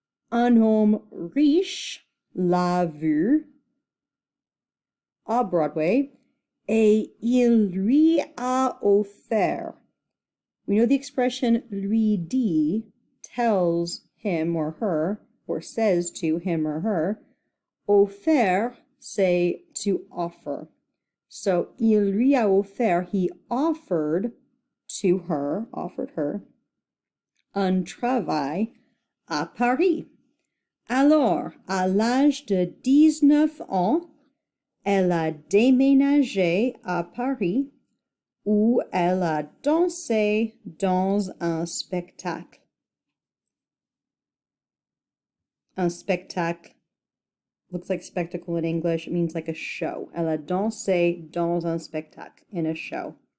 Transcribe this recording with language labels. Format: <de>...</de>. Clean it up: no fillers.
<fr>Un homme riche l'a vue à Broadway et il lui a offert.</fr> <en>We know the expression</en> <fr>lui dit</fr> <en>tells him or her, or says to him or her. Offert, say to offer. So,</en> <fr>il lui a offert,</fr> <en>he offered to her, offered her,</en> <fr>un travail à Paris. Alors, à l'âge de 19 ans, elle a déménagé à Paris où elle a dansé dans un spectacle. Un spectacle</fr> <en>looks like spectacle in English. It means like a show.</en> <fr>Elle a dansé dans un spectacle,</fr> <en>in a show.</en>